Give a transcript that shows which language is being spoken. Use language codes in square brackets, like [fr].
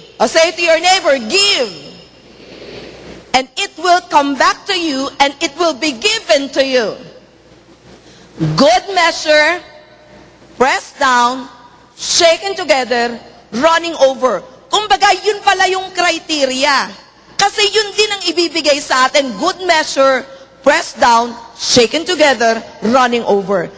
[en] Or say to your neighbor, give. And it will come back to you and it will be given to you. Good measure, pressed down, shaken together, running over. [tl] Kumbaga, yun pala yung criteria. Kasi yun din ang ibibigay sa atin. [en] Good measure, pressed down, shaken together, running over.